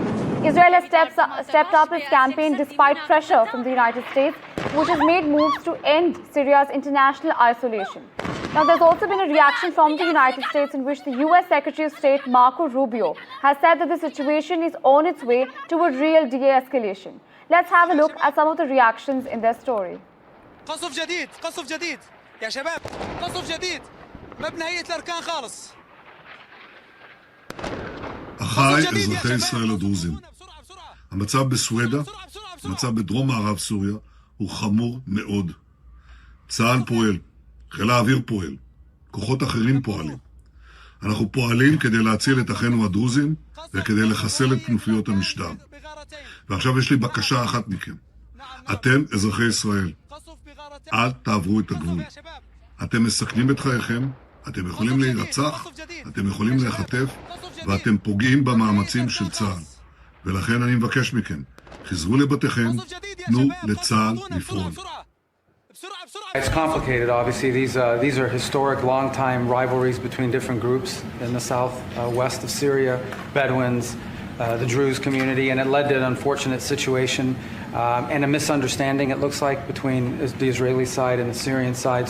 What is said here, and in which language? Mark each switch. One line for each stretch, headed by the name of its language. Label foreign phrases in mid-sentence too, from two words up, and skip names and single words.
English: Israel has stepped up its campaign despite pressure from the United States, which has made moves to end Syria's international isolation. Now, there's also been a reaction from the United States in which the U.S. Secretary of State Marco Rubio has said that the situation is on its way to a real de-escalation. Let's have a look at some of the reactions in their story.
Arabic: قصف جديد قصف جديد يا شباب قصف جديد ما بنهاية الأركان خالص.
Hebrew: אחיי אזרחי ישראל הדרוזים, המצב בסווידה, המצב בדרום מערב סוריה, הוא חמור מאוד. צה"ל פועל, חיל האוויר פועל, כוחות אחרים פועלים. אנחנו פועלים כדי להציל את אחינו הדרוזים וכדי לחסל את כנופיות המשטר. ועכשיו יש לי בקשה אחת מכם. אתם אזרחי ישראל, אל תעברו את הגבול. אתם מסכנים את חייכם, אתם יכולים להירצח, אתם יכולים להיחטף, ואתם פוגעים במאמצים של צה"ל. ולכן אני מבקש מכם, חזרו לבתיכם, תנו לצה"ל לפעול.
English: It's complicated, obviously. These are historic, long-time rivalries between different groups in the southwest of Syria, Bedouins, the Druze community, and it led to an unfortunate situation and a misunderstanding, it looks like, between the Israeli side and the Syrian side.